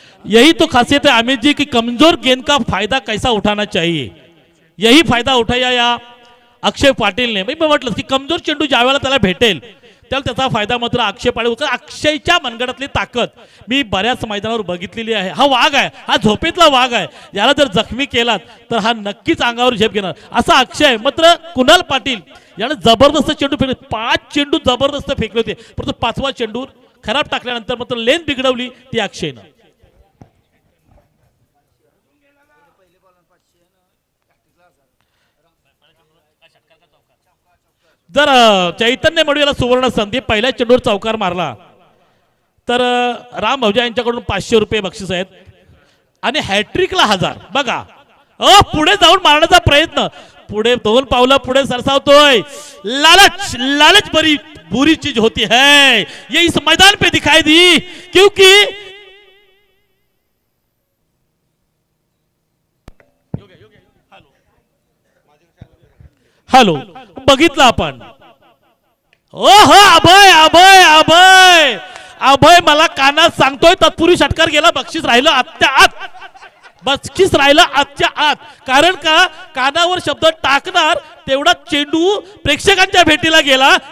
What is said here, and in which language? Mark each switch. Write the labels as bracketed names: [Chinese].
[Hindi] यही तो खासियत है अमित जी की कमजोर गेंद का फायदा कैसा उठाना चाहिए, यही फायदा उठाया या अक्षय पाटीलने. [Marathi] मी म्हटलं की कमजोर चेंडू ज्यावेळेला त्याला भेटेल त्याला त्याचा फायदा मात्र अक्षय पाटील. अक्षयच्या मनगडातली ताकद मी बऱ्याच मैदानावर बघितलेली आहे. हा वाघ आहे, हा झोपेतला वाघ आहे. याला जर जखमी केलात तर हा नक्कीच अंगावर झेप घेणार असा अक्षय. मात्र कुणाल पाटील याने जबरदस्त चेंडू फेकले, 5 चेंडू जबरदस्त फेकले होते, परंतु 5वा चेंडू खराब टाकल्यानंतर मात्र लेन बिघडवली ती अक्षयनं. जर चैतन्य मडवीला सुवर्ण संधी, पहिल्या चेंडूवर चौकार मारला तर राम भवजा यांच्याकडून 500 रुपये बक्षीस आहेत आणि हॅट्रिकला 1000. बघा पुढे जाऊन मारण्याचा प्रयत्न, पुढे 2 पावलं पुढे सरसावतोय. [Hindi] लालच लालच बड़ी बुरी चीज होती है, ये इस मैदान पे दिखाई दी क्योंकि हॅलो [Marathi] बघितलं आपण. ओ हो, अभय अभय अभय अभय मला कानात सांगतोय तत्पूर्वी षटकार गेला, बक्षीस राहिलं आजच्या आत, बक्षीस राहिलं आजच्या आत. कारण का कानावर शब्द टाकणार तेवढा चेंडू प्रेक्षकांच्या भेटीला गेला.